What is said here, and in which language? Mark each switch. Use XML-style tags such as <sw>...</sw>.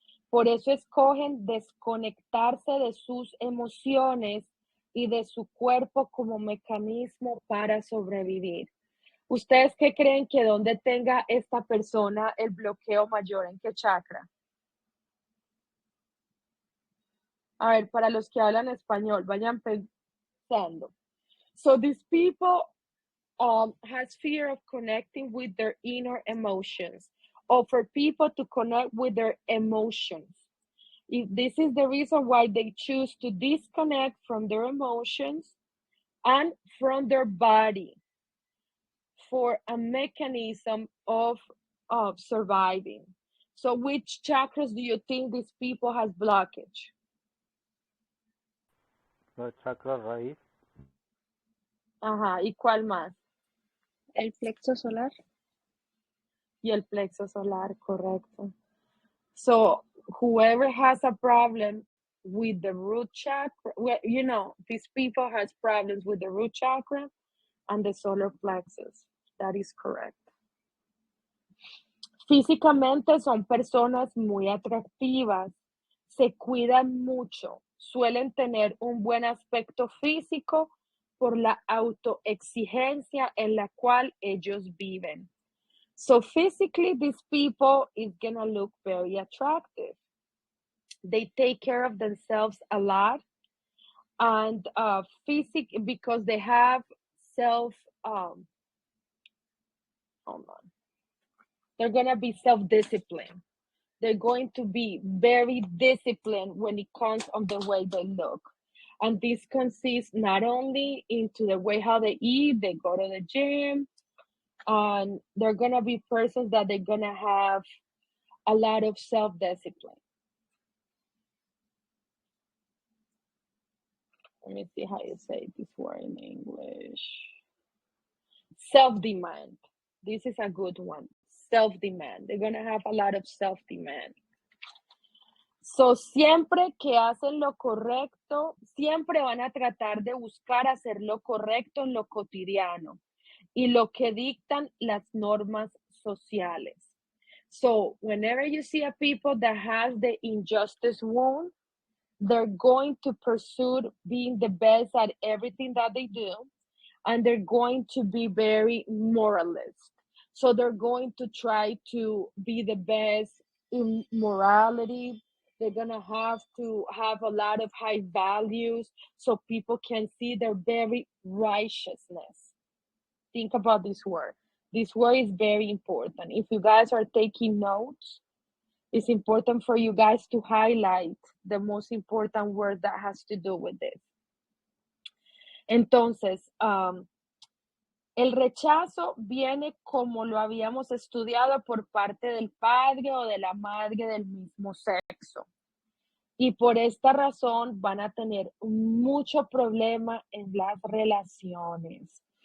<es>Por eso escogen desconectarse de sus emociones y de su cuerpo como mecanismo para sobrevivir. ¿Ustedes qué creen que donde tenga esta persona el bloqueo mayor? ¿En qué chakra? A ver, para los que hablan español, vayan pensando.</es> <en>So these people has fear of connecting with their inner emotions, or for people to connect with their emotions. If this is the reason why they choose to disconnect from their emotions and from their body for a mechanism of surviving. So which chakras do you think these people has blockage?</en> <es>La chakra raíz. Ajá, ¿y cuál más? El plexo solar. Y el plexo solar, correcto.</es> <en>So whoever has a problem with the root chakra, well, you know, these people has problems with the root chakra and the solar plexus. That is correct.</en> <es>Físicamente son personas muy atractivas, se cuidan mucho, suelen tener un buen aspecto físico por la autoexigencia en la cual ellos viven.</es> <en>So physically, these people is gonna look very attractive. They take care of themselves a lot, and because they have self, hold on, they're gonna be self-disciplined. They're going to be very disciplined when it comes on the way they look. And this consists not only into the way how they eat, they go to the gym, and they're gonna be persons that they're gonna have a lot of self-discipline. Let me see how you say this word in English. Self-demand. This is a good one. Self-demand. They're gonna have a lot of self-demand.</en> <es>So, siempre que hacen lo correcto, siempre van a tratar de buscar hacer lo correcto en lo cotidiano y lo que dictan las normas sociales.</es> <en>So, whenever you see a people that has the injustice wound, they're going to pursue being the best at everything that they do, and they're going to be very moralist. So they're going to try to be the best in morality. They're gonna have to have a lot of high values so people can see their very righteousness. Think about this word. This word is very important. If you guys are taking notes, it's important for you guys to highlight the most important word that has to do with this.</en> <es>Entonces, el rechazo viene como lo habíamos estudiado por parte del padre o de la madre del mismo sexo. Y por esta razón van a tener mucho problema en las relaciones.</es>